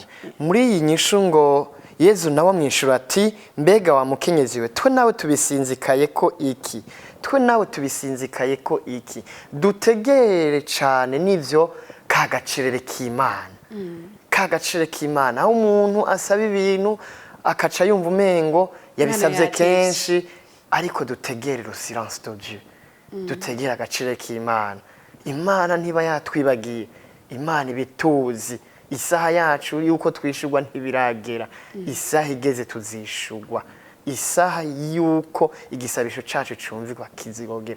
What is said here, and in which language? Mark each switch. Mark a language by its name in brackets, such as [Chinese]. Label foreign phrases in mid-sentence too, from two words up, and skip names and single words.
[Rundi] Muri iyi nyishu ngo Yezu nawe amwishura ati mbega wa mukenyezi we, twe nawe tubisinzikaye ko iki, twe nawe tubisinzikaye ko iki. Dutegere cane n'ivyo kagacirere k'Imana. Kagacirere k'Imana aho umuntu asaba ibintu akaca yumva umengo yabisabye kenshi, ariko dutegere [French] le silence de Dieu. [Rundi] Dutegere agacirere k'Imana. Imana ntiba yatwibagiye, Imana ibituzi. Isaha yacu yuko twishurwa ntibiragera, isaha igeze tuzishurwa, isaha yuko igisabisho cacu cumvirwa kizigogera.